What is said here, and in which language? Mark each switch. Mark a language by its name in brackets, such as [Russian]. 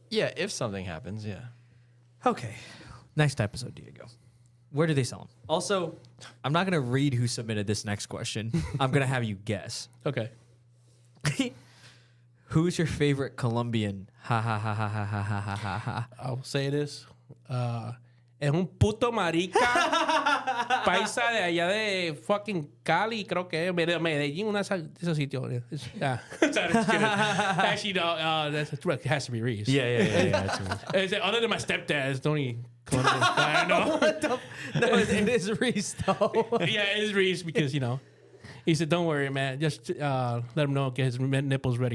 [English] yeah, if something happens, yeah. Okay. Next episode, Diego. Where do they sell them? Also, I'm not going to read who submitted this next question. I'm going to have you guess. Okay. Who's your favorite Colombian? Ha ha ha ha ha ha ha ha ha. I'll say this. [Spanish] Es un puto marica paisa de allá de fucking Cali, creo que es Medellín, una de esos sitios. [English] Yeah. Sorry, just kidding. Actually, no, it has to be Reese. Yeah. Other than my stepdad, it's the only Colombian guy I know. No, it is Reese, though. Yeah, it is Reese because, he said, don't worry, man. Just let him know, get his nipples ready.